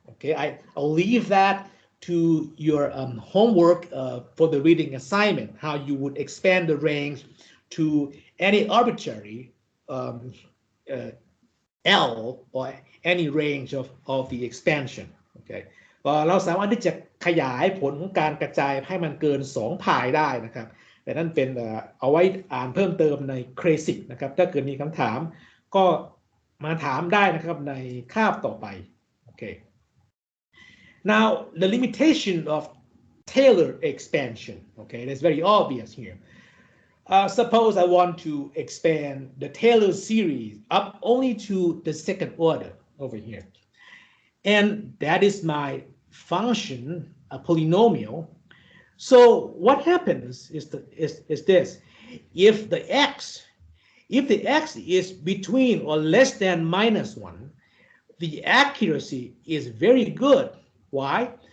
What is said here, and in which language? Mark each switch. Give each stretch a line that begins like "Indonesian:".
English: Okay, I'll leave that to your homework for the reading assignment, how you would expand the range to any arbitrary L or any range of the expansion.
Thai: Okay, เราสามารถที่จะขยายผลของการกระจายให้มันเกิน2 พายได้นะครับแต่นั่นเป็นเอาไว้อ่านเพิ่มเติมในเครสิกนะครับถ้าเกิดมีคำถามก็มาถามได้นะครับในคาบต่อไปโอเค
English: Now the limitation of Taylor expansion, okay, that's very obvious here. Suppose I want to expand the Taylor series up only to the second order over here, and that is my function, a polynomial. So what happens is this: if the x is between or less than -1, the accuracy is very good. Why?